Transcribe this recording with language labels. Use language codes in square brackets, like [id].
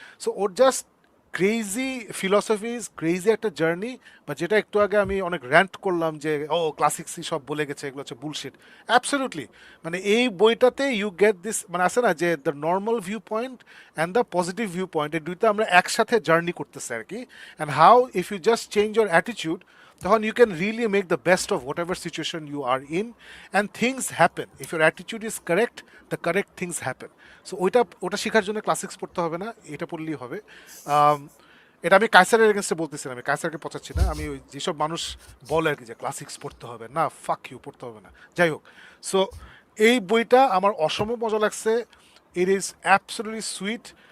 [bn] So ওর just crazy ফিলসফিজ, crazy একটা journey. বা যেটা একটু আগে আমি অনেক র্যান্ট করলাম যে ও ক্লাসিক্সই সব বলে গেছে, এগুলো হচ্ছে বুলশিট, অ্যাবসলিউটলি। মানে এই বইটাতে ইউ গেট দিস, মানে আছে না যে the normal view point and the positive view point, এই দুইটা আমরা একসাথে জার্নি করতেছি আর কি। [en] and how if you just change your attitude, [bn] তখন [en] you can really make the best of whatever situation you are in, and things happen if your attitude is correct, the correct things happen. [bn] So ওটা শেখার জন্য classics পড়তে হবে না, এটা পড়লেই হবে। আম, এটা আমি কায়সারের এগেনস্টে বলতেছিলাম, আমি কায়সারকে পচাচ্ছি না, আমি ওই যেসব মানুষ বলে আর কি যে ক্লাসিক্স পড়তে হবে না, ফাক ইউ, পড়তে হবে না, যাই হোক। সো এই বইটা আমার অসম মজা লাগছে, [en] It is absolutely sweet.